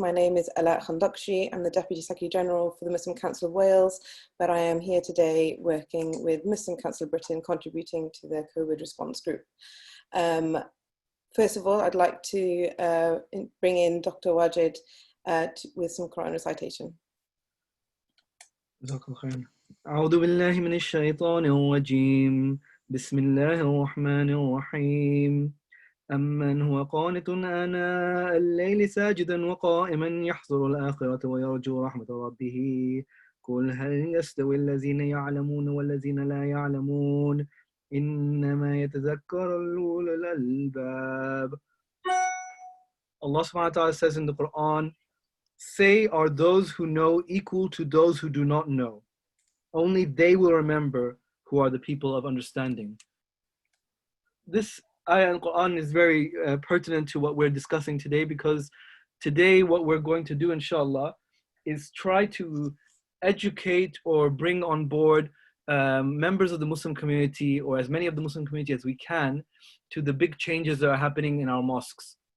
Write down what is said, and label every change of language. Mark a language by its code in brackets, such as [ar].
[en] My name is Ala Khandakshi. I'm the Deputy Secretary General for the Muslim Council of Wales, but I am here today working with Muslim Council of Britain, contributing to the COVID response group. First of all, I'd like to bring in Dr. Wajid with some Quran recitation. [ar] أعوذ بالله من الشيطان الرجيم بسم الله الرحمن الرحيم أمن هو قانت آناء الليل ساجدا وقائما يحذر الآخرة ويرجو رحمة ربه قل هل يستوي الذين يعلمون والذين لا يعلمون إنما يتذكر أولو الألباب. [en] Allah subhanahu wa ta'ala says in the Quran, say, are those who know equal to those who do not know? Only they will remember who are the people of understanding. This ayah in Quran is very pertinent to what we're discussing today, because today what we're going to do, inshallah, is try to educate or bring on board members of the Muslim community, or as many of the Muslim community as we can, to the big changes that are happening in our mosques.